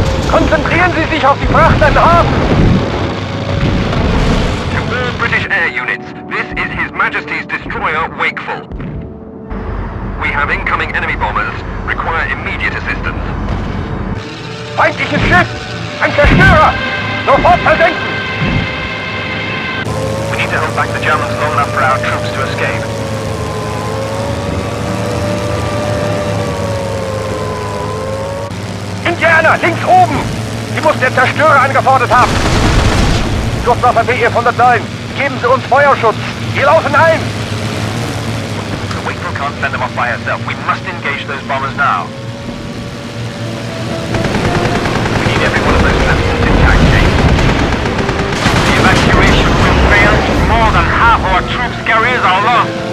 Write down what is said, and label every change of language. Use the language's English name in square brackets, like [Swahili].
[German] Konzentrieren Sie sich auf die Fracht an Hafen! [English] To all British air units, this is His Majesty's destroyer Wakeful. We have incoming enemy bombers. Require immediate assistance. [German] Feindliches Schiff! Ein Zerstörer! Sofort versenken! [English] We need to hold back the Germans long enough for our troops to escape. [German] Indianer, links oben! Sie muss den Zerstörer angefordert haben! Luftwaffe BF 109, geben Sie uns Feuerschutz! Wir laufen ein! [English] The Wakeful can't send them off by herself. We must engage those bombers now. We need every one of those platforms intact, James. The evacuation will fail. More than half our troops carriers are lost.